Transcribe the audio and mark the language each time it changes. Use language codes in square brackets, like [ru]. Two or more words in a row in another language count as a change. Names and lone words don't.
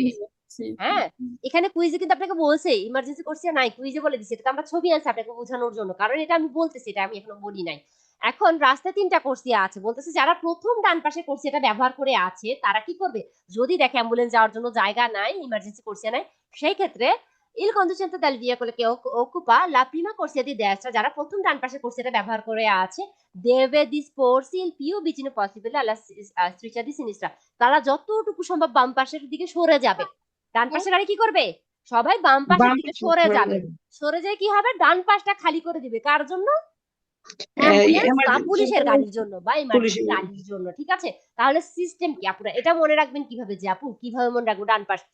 [bn] হ্যাঁ, এখানে কুইজে কিন্তু আপনাকে বলছে ইমার্জেন্সি কোর্সিয়া নাই, কুইজে বলে দিচ্ছে, এটা আমরা ছবি আছে আপনাকে বোঝানোর জন্য, কারণ এটা আমি বলতেছি, এটা আমি এখনো বলি নাই। এখন রাস্তায় তিনটা কোর্সিয়া আছে, বলতেছে যারা প্রথম ডান পাশে কোর্সিয়াটা ব্যবহার করে আছে তারা কি করবে, যদি দেখে অ্যাম্বুলেন্স যাওয়ার জন্য জায়গা নাই, ইমার্জেন্সি কোর্সিয়া নাই, সেই ক্ষেত্রে [it] il conducente del veicolo che occupa la prima corsia di destra, [bn] যারা প্রথম ডান পাশে কোর্সিয়াটা ব্যবহার করে আছে, [it] deve disporsi il più vicino possibile alla striscia di sinistra, [bn] তারা যতটুকু সম্ভব বাম পাশের দিকে সরে যাবে। ডান পাশের গাড়ি কি করবে, সবাই বাম পাশের বাম দিকে পাশে সরে সরে যাবে। যাবে। সরে যায় কি হবে, ডান পাশটা খালি করে দিবে, কার জন্য? অ্যাম্বুলেন্স বা emergency পুলিশের গাড়ির জন্য বা ইমার্জেন্সি পুলিশের গাড়ির জন্য, ঠিক আছে? তাহলে সিস্টেম কি আপনারা এটা মনে রাখবেন কিভাবে, যে আপু কিভাবে মনে রাখবো ডান পাশ?